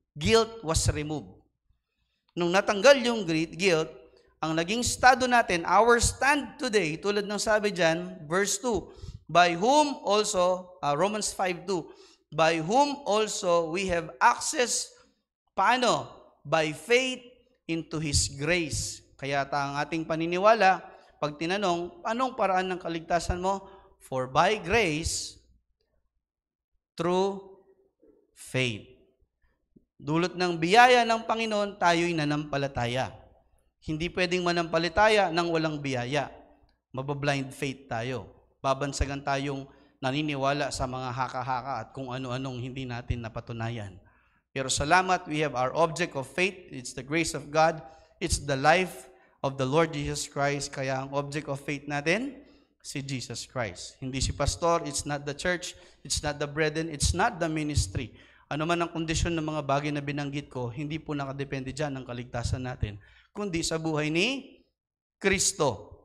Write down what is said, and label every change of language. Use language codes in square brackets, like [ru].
[en] Guilt was removed. [tl] Nung natanggal yung guilt, ang naging estado natin, [en] our stand today, [tl] tulad ng sabi dyan, [en] verse 2, by whom also, Romans 5:2, by whom also we have access, paano? By faith into His grace. [tl] Kaya ang ating paniniwala, pag tinanong, anong paraan ng kaligtasan mo? [en] For by grace, through faith. [tl] Dulot ng biyaya ng Panginoon, tayo'y nanampalataya. Hindi pwedeng manampalataya nang walang biyaya. Mabablind faith tayo. Babansagan tayong naniniwala sa mga haka-haka at kung ano-anong hindi natin napatunayan. Pero salamat, [en] we have our object of faith. It's the grace of God. It's the life of the Lord Jesus Christ. [tl] Kaya ang object of faith natin, [en] si Jesus Christ. [tl] Hindi si pastor, [en] it's not the church, it's not the brethren, it's not the ministry. [tl] Ano man ang kondisyon ng mga bagay na binanggit ko, hindi po nakadepende dyan ang kaligtasan natin, kundi sa buhay ni Kristo.